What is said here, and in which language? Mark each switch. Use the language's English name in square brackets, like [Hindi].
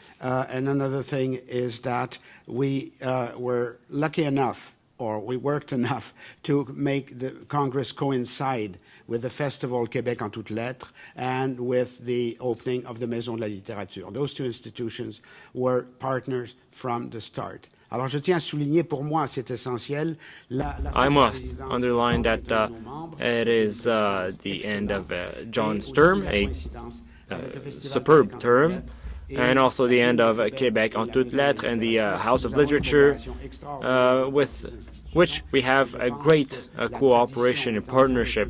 [English] And another thing is that we were lucky enough or we worked enough to make the Congress coincide with the festival Québec en toutes lettres and with the opening of the Maison de la Littérature. Those two institutions were partners from the start. [French] Alors, je tiens à souligner, pour moi, c'est essentiel. [English] I must underline that it is the end of John's term, a superb term, and also the end of Québec en toutes lettres and the House of Literature, with which we have a great cooperation and partnership.